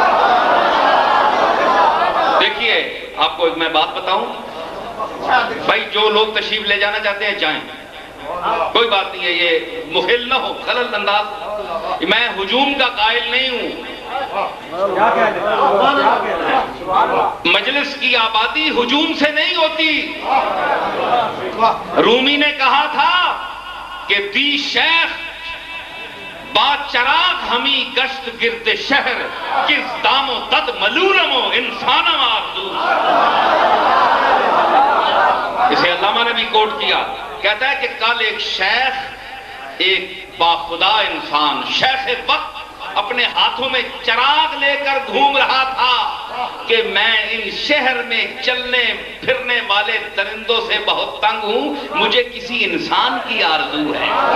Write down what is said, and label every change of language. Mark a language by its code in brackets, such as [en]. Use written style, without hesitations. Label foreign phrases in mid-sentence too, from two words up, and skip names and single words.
[ur] دیکھیے آپ کو ایک میں بات بتاؤں، بھائی جو لوگ تشریف لے جانا چاہتے ہیں جائیں، کوئی بات نہیں ہے، یہ مخل نہ ہو، خلل انداز، میں ہجوم کا قائل نہیں ہوں، مجلس کی آبادی ہجوم سے نہیں ہوتی۔ رومی نے کہا تھا کہ [fa] دی شیخ با چراغ ہمی گشت گرد شہر کس دام و دد ملولم و انسانم آردو۔ [ur] اسے علامہ نے بھی کوٹ کیا، کہتا ہے کہ کل ایک شیخ، ایک باخدا انسان، شیخ وقت اپنے ہاتھوں میں چراغ لے کر گھوم رہا تھا کہ میں ان شہر میں چلنے پھرنے والے درندوں سے بہت تنگ ہوں، مجھے کسی انسان کی آرزو ہے۔